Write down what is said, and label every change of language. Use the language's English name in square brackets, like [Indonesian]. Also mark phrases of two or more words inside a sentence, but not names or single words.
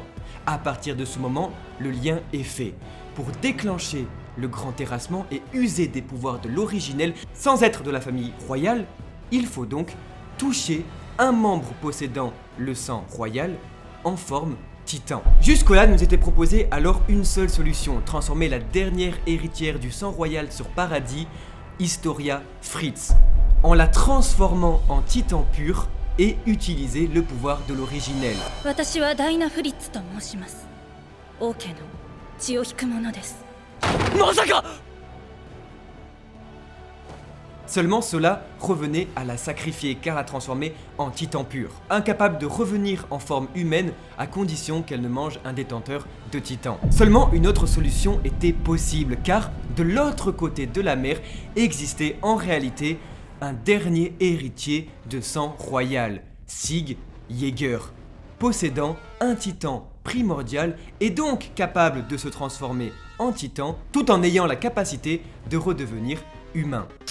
[French] À partir de ce moment, le lien est fait. Pour déclencher le grand terrassement et user des pouvoirs de l'originel sans être de la famille royale, il faut donc toucher un membre possédant le sang royal en forme titan. Jusque-là, nous était proposé alors une seule solution, transformer la dernière héritière du sang royal sur Paradis, Historia Fritz, en la transformant en titan pur et utiliser le pouvoir de l'originel. [Japanese] 私はダイナ・フリッツと申します。王家の血を引く者です。まさか [French] Seulement cela revenait à la sacrifier car la transformer en titan pur, incapable de revenir en forme humaine à condition qu'elle ne mange un détenteur de titan. Seulement une autre solution était possible car de l'autre côté de la mer existait en réalité un dernier héritier de sang royal, Sig Jaeger, possédant un titan primordial et donc capable de se transformer en titan tout en ayant la capacité de redevenir humain.